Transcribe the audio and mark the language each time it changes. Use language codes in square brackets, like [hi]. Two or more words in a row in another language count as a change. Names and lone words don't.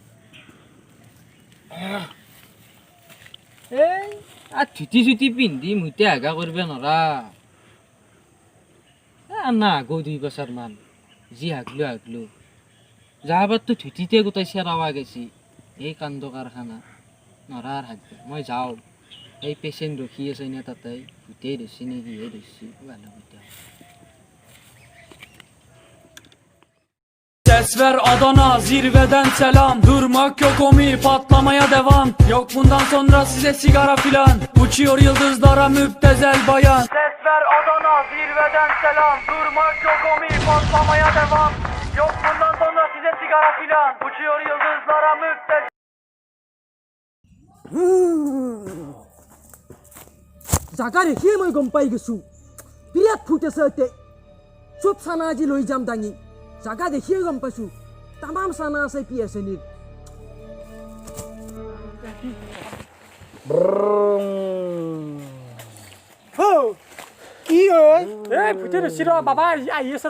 [as] এই ধুতি চুতি পিন্ধি মুইতে হাগা কৰিব নৰা না আগৌ 2 বছৰমান যি হাগলো যাবাৰতো ধুতিতে গোটাই চেৰাৱা গেছি এই কাণ্ড কাৰখানা নৰা আৰু হাগবা মই যাওঁ এই পেচেণ্ট ৰখি আছে নে তাতে ভূতেই ধৰছি নে কিহে ধৰছি ভালো কথা [tr] Ses ver Adana zirveden selam. Durmak yok omi patlamaya devam. Yok bundan sonra size sigara filan. Uçuyor yıldızlara müptezel bayan. Ses ver Adana zirveden selam. Durmak yok omi patlamaya devam. Yok bundan sonra size sigara filan. Uçuyor yıldızlara müptezel. [as] জাগা দেখিয়ে মই গম পাই গৈছোঁ বিৰাট ফুট আছে ইয়াতে চব চানা আজি লৈ যাম দাঙি জাগা দেখিয়ে গম পাইছোঁ তামাম চানা আছে পিয়াচেনিৰ কি হয় এই ভূতে ধৰছি বাবা আহি আছে